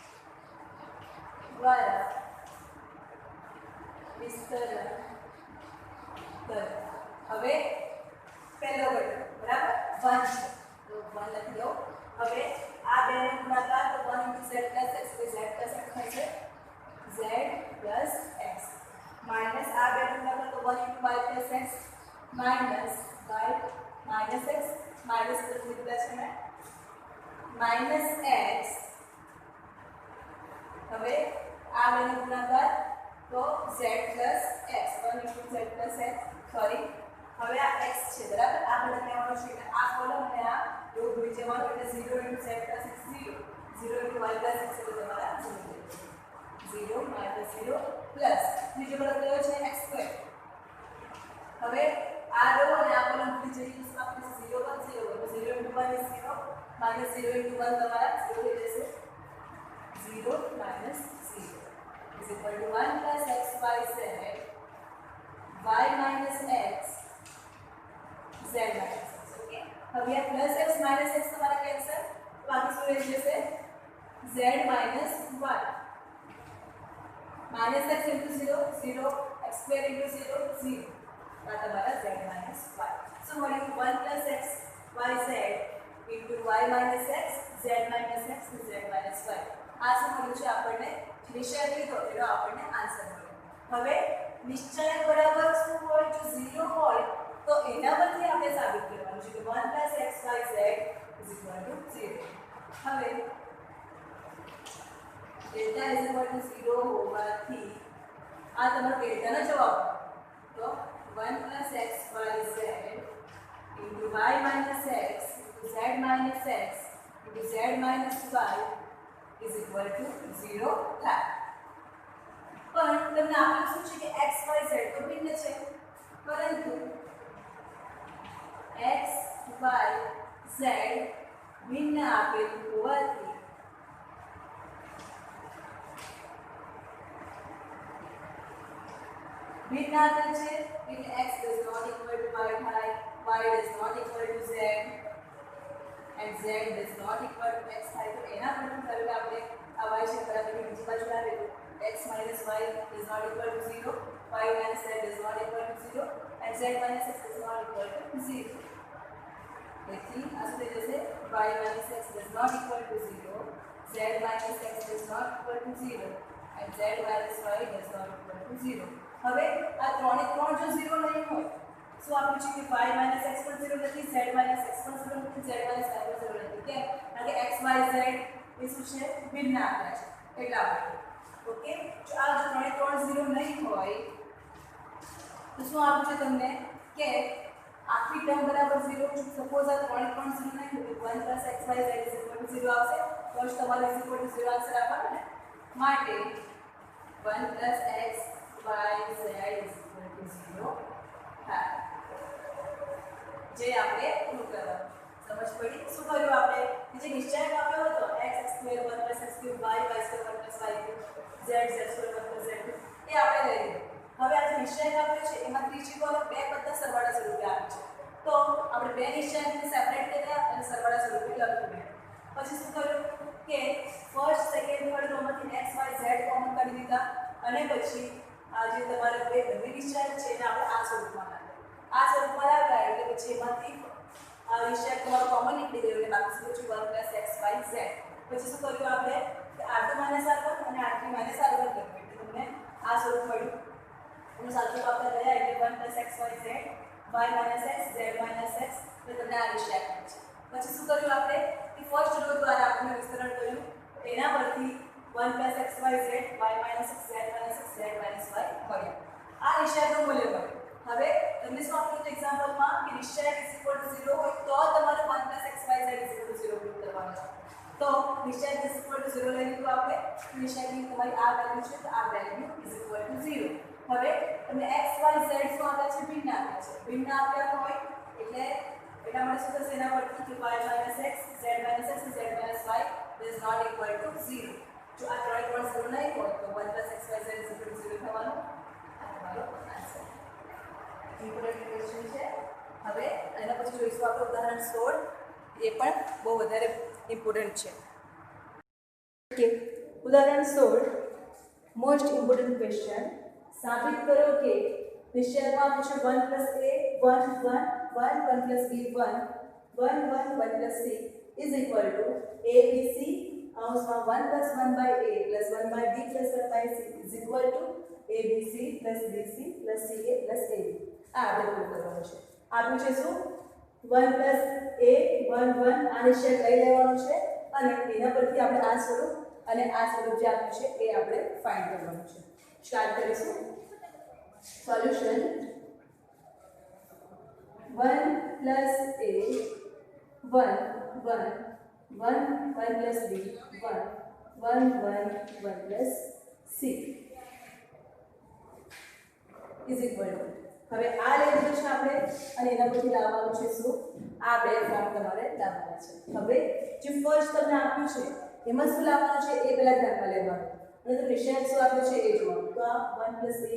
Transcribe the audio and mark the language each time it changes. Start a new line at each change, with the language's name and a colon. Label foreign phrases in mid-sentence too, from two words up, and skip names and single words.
Gujarati: વિસ્તરણ કર હવે પહેલો ઘટક બરાબર 1 છે તો 1 લખી દો હવે આ બેનો ગુણાકાર તો 1 × z + x તો z + x થશે z + x માઈનસ આ બેનો ગુણાકાર તો 1 × y + x માઈનસ y માઈનસ x
English: minus plus
Gujarati: લીધા છે મેં માઈનસ x હવે આ બેનો ગુણાકાર તો z + x 1 × z + x સોરી હવે આ x છે બરાબર આ બધા લેવાનો છે એટલે આ કોલમ અને આ રો ભૂલી જવાનો એટલે 0 × z + x 0 0 0
English: into y plus x
Gujarati: એટલે તમારા
English: 0 minus 0 plus
Gujarati: બીજો પદ કયો છે
English: x square.
Gujarati: હવે આ રો અને આ કોલમ ભૂલી જઈએ તો આપણે 0 1 0
English: 0 into 1 is 0 minus 0 into 1
Gujarati: તમારા 0 થઈ જશે.
English: 0 minus 0 is equal to 1 plus x y z y minus x z minus x.
Gujarati: Okay, હવે આ
English: plus x minus x
Gujarati: તમારા કેન્સલ તો બાકી શું રહી જશે
English: z minus 1 minus x into 0 0
Gujarati: x square into 0 0 આ તમારા
English: z minus y. So મળ્યું 1 plus x y z into y minus x z minus x z minus y.
Gujarati: આ શું મળ્યું છે આપણને નિશ્ચય લીધો એનો આપણને આન્સર મળ્યો. હવે નિશ્ચય બરાબર શું હોય જો 0 હોય તો એના પરથી આપણે સાબિત કરવાનું છે કે
English: 1 plus x y z is equal to 0.
Gujarati: હવે ડેલ્ટા
English: is equal to 0
Gujarati: હોવાથી આ તમારો ડેલ્ટાનો જવાબ તો
English: 1 plus x y z into y minus x into z minus x into z minus y is equal to 0
Gujarati: થાય. પણ તમને આપેલું શું છે કે x y z તો ભિન્ન છે પરંતુ x y z ભિન્ન આપેલું હોવાથી भिन्न આપેલ છે એટલે
English: x does not equal to y
Gujarati: થાય,
English: y does not equal to z and z does not equal to x
Gujarati: થાય. તો એના પરથી તરત આપણે આ y છે બરાબર બીજી બાજુ લાવીએ
English: x minus y is not equal to 0, y minus z is not equal to 0 and z minus x is not equal to 0.
Gujarati: તેથી આ શું થઈ જશે
English: y minus x does not equal to 0, z minus x does not equal to 0 and z minus y does not equal to 0.
Gujarati: હવે આ ત્રણે ત્રણ જો 0 નહીં હોય શું આપ્યું છે કે
English: y minus x
Gujarati: પણ 0 નથી,
English: z minus x
Gujarati: પણ 0 નથી,
English: z minus y
Gujarati: પણ 0 નથી. કેમ? કારણ કે x y z એ શું છે ભિન્ન આંકડા છે એટલા માટે. ઓકે, જો આ જો ત્રણે ત્રણ 0 નહીં હોય તો શું આપ્યું છે તમને કે આખી ટર્મ બરાબર 0. સપોઝ આ ત્રણે ત્રણ 0 નહીં હોય તો
English: 1 plus x y z is equal to 0
Gujarati: આવશે. તો તમારે
English: is equal to 0
Gujarati: આન્સર આપવાનો ને માટે
English: 1 plus x y z is equal to 0
Gujarati: થાય. જે આપણે પ્રૂવ કરવાનું સમજ પડી. શું કર્યું આપણે કે જે નિશ્ચય આપ્યો હતો
English: x square 1 plus x cube y y square 1 plus y cube z z square 1 plus z cube
Gujarati: એ આપણે લઈ લીધું. હવે આ જે નિશ્ચય આપ્યો છે એમાં ત્રીજી કોલમ બે પદના સરવાળા સ્વરૂપે આપી છે તો આપણે બે નિશ્ચયને સેપરેટ કર્યા અને સરવાળા સ્વરૂપે લખ્યું. પછી શું કર્યું કે
English: first second third
Gujarati: રોમાંથી x y z કોમન કાઢી દીધા અને પછી આ જે તમારા બે બંને નિશ્ચય છે એને આપણે આ સ્વરૂપમાં લાવ્યા. આ સ્વરૂપમાં લાવ્યા એટલે પછી એમાંથી આ નિશ્ચય તમારો કોમન નીકળી ગયો એટલે બાકી શું બચ્યું
English: 1 plus x y z.
Gujarati: પછી શું કર્યું આપણે કે
English: r2 minus r1
Gujarati: અને
English: r3 minus r1
Gujarati: લખ્યું એટલે તમને આ સ્વરૂપ મળ્યું. એનું સાચું આપણે રહ્યા એટલે
English: 1 plus x y z y minus x
Gujarati: z minus x એટલે તમને આ નિશ્ચય મળે છે. પછી શું કર્યું આપણે કે
English: first row
Gujarati: દ્વારા આપણે વિસ્તરણ કર્યું એના પરથી
English: 1 plus x y z y minus x z minus x z minus y
Gujarati: મળ્યું. આ નિશ્ચયનું મૂલ્ય મળ્યું. હવે તમને શું આપ્યું હતું એક્ઝામ્પલમાં કે નિશ્ચય
English: is equal to 0
Gujarati: હોય તો તમારે
English: 1 plus x y z is equal to 0
Gujarati: પ્રૂવ કરવાનો છે. તો નિશ્ચય
English: is equal to 0
Gujarati: લઈ લીધું આપણે. નિશ્ચયની તમારી આ વેલ્યુ છે તો આ વેલ્યુ
English: is equal to 0.
Gujarati: હવે તમને x y z શું આપ્યા છે ભિન્ન આપ્યા છે. ભિન્ન આપ્યા હોય એટલે એટલા માટે શું થશે એના પરથી કે
English: y minus x z minus x z minus y is not equal to 0.
Gujarati: જો આ ત્રણે ત્રણ 0 નહીં હોય તો
English: 1 plus x y z is equal to 0
Gujarati: થવાનું. આ તમારો આન્સર.
English: important question
Gujarati: છે. હવે એના પછી જોઈશું આપણે ઉદાહરણ 16. એ પણ બહુ વધારે ઇમ્પોર્ટન્ટ છે. ઓકે, ઉદાહરણ 16
English: most important question.
Gujarati: સાબિત કરો કે નિશ્ચયમાં આપ્યું છે
English: 1 plus a 1 1 1 1 plus b 1 1 1 1 plus c is equal to a b c अंशમાં 1 plus 1 by a plus 1 by b plus 1 by c is equal to abc plus bc plus ca plus ab.
Gujarati: આ આપણે પ્રૂવ કરવાનું છે. આપ્યું છે શું
English: 1 plus a 1 1
Gujarati: આ નિશ્ચય લઈ લેવાનો છે અને એના પરથી આપણે આ સ્વરૂપ અને આ સ્વરૂપ જે આપ્યું છે એ આપણે ફાઇન્ડ કરવાનું છે.
English: સ્ટાર્ટ કરીશું. સોલ્યુશન 1 plus a 1 1 1 1 plus b 1 1 1 1 plus c is equal to
Gujarati: હવે આ લઈ લીધું છે આપણે અને એના પરથી લાવવાનું છે શું આ બે ફોર્મ તમારે લાવવાના છે હવે જે ફર્સ્ટ તમને આપ્યું છે એમાં શું લાવવાનું છે એ પહેલા ધ્યાનમાં લેવાનું અને તો નિશાન શું આપ્યું છે એ જોવાનું તો આ 1 + a